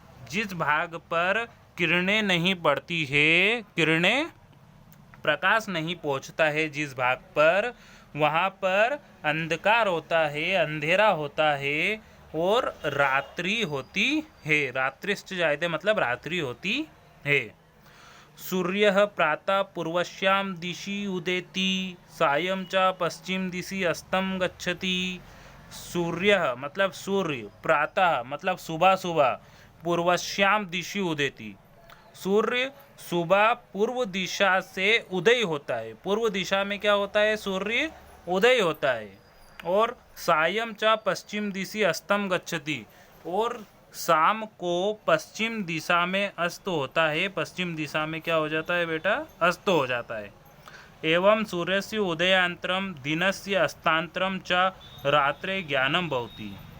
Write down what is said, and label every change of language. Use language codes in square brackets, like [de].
[hi] जिस भाग पर किरणें नहीं पड़ती है, किरणें, प्रकाश नहीं पहुँचता है जिस भाग पर, वहाँ पर अंधकार होता है, अंधेरा होता है और रात्रि होती है। [sa] रात्रिश्च जायते [hi] मतलब रात्रि होती है। [sa] सूर्यः प्रातः पूर्वस्यां दिशि उदेति सायं च पश्चिम दिशि अस्तं गच्छति। [hi] सूर्यः मतलब सूर्य, प्रातः मतलब सुबह सुबह, [sa] पूर्वस्याम दिशि उदेति, [hi] सूर्य सुबह पूर्व दिशा से उदय होता है। पूर्व दिशा में क्या होता है? सूर्य उदय होता है। और [sa] सायं च पश्चिम दिशि अस्तम गच्छति, [hi] और शाम को पश्चिम दिशा में अस्त होता है। पश्चिम दिशा में क्या हो जाता है बेटा? अस्त हो जाता है। [sa] एवं सूर्यस्य उदयांतरम दिनस्य अस्तांतरम च रात्रे ज्ञानम भवति।